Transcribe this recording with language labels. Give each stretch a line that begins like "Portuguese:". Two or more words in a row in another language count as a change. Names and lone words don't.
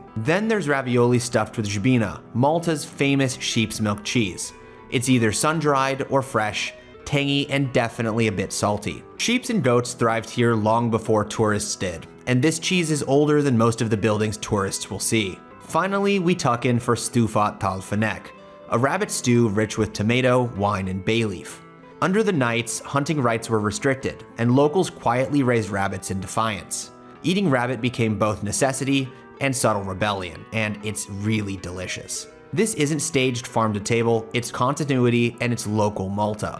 English: Then there's ravioli stuffed with jbina, Malta's famous sheep's milk cheese. It's either sun-dried or fresh, tangy and definitely a bit salty. Sheep and goats thrived here long before tourists did, and this cheese is older than most of the buildings tourists will see. Finally, we tuck in for
Maltese: stufat tal fanek,
English: a rabbit stew rich with tomato, wine, and bay leaf. Under the Knights, hunting rights were restricted, and locals quietly raised rabbits in defiance. Eating rabbit became both necessity and subtle rebellion, and it's really delicious. This isn't staged farm to table, it's continuity and it's local Malta.